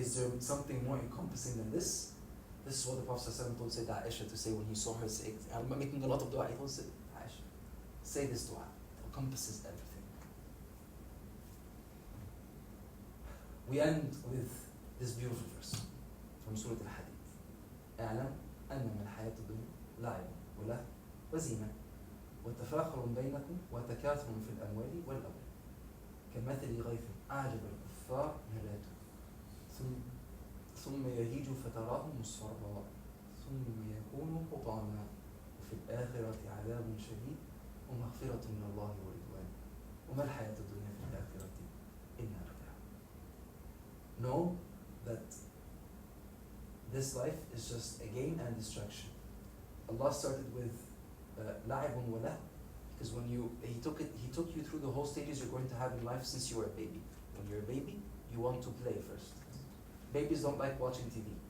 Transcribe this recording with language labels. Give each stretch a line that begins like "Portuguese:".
English: Is there something more encompassing than this? This is what the Prophet ﷺ told Sayyidah Aisha to say when he saw her say, I'm making a lot of dua. He told Sayyidah Aisha, say this dua. It encompasses everything. We end with this beautiful verse. from
Arabic: سورة الحديد. اعلم أنما الحياة الدنيا لعب ولهو وزينة وتفاخر بينكم وتكاثر في الأموال والأولاد كمثل غيث أعجب الكفار نباته ثم يهيج فتراه مصفرا ثم يكون حطاما وفي الآخرة عذاب شديد ومغفرة من الله ورضوان وما الحياة الدنيا في الآخرة إلا متاع.
English: Know that this life is just a game and a distraction. Allah started with لعب وله because when He took you through the whole stages you're going to have in life since you were a baby. When you're a baby, you want to play first. Babies don't like watching TV.